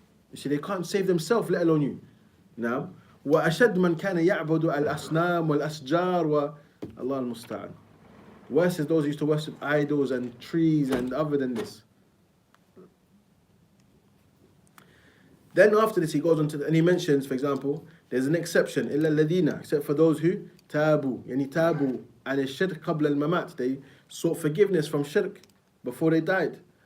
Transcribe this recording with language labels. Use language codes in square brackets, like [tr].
[en] You see, they can't save themselves, let alone you. [ar] نعم. وأشد من كان يعبد الأصنام والأشجار والله المستعان. [en] Worse is those who used to worship idols and trees and other than this. Then after this he goes on to, and he mentions, for example, there's an exception, [ar] إلا الذين, [en] except for those who [ar] تابوا, يعني تابوا عن الشرك قبل الممات, [en] they sought forgiveness from shirk before they died.